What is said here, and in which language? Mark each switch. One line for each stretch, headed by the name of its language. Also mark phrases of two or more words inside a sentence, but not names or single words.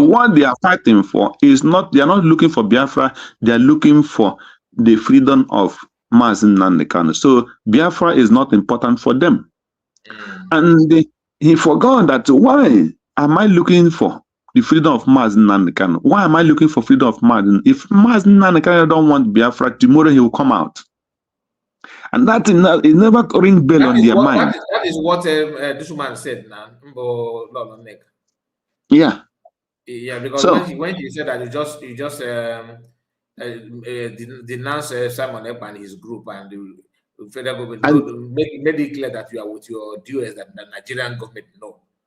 English: what they are fighting for is not, they are not looking for Biafra, they are looking for the freedom of Mazi Nnamdi Kanu. So Biafra is not important for them. And he forgot that, why am I looking for the freedom of Mazi Nnamdi Kanu? Why am I looking for freedom of Mazi? If Mazi Nnamdi Kanu don't want Biafra, tomorrow he will come out. And that is never ring bell on their mind. That is what this woman said now. Yeah. Yeah, because So, when he said that, you just denounce Simon Ekpa and his group, and the federal government made it clear that you are with your dues, that the Nigerian government no.